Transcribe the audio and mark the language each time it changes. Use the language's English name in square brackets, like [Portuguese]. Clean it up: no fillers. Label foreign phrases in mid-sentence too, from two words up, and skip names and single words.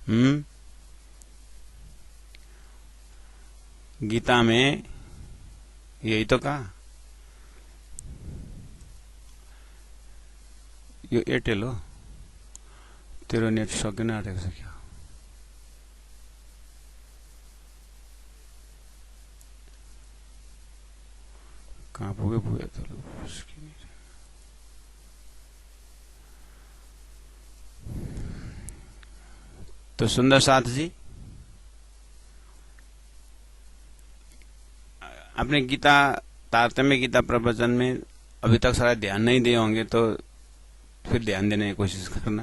[Hindi] गीता में यही तो कहा। [Nepali] यो एयरटेल हो, तेरो नेट सकिन आँटेको छ क्या? कहाँ पुग्यो पुग्यो त। [Hindi] तो सुंदर साथ जी, आपने गीता तारतम्य गीता प्रवचन में अभी तक सारा ध्यान नहीं दिए होंगे, तो फिर ध्यान देने की कोशिश करना।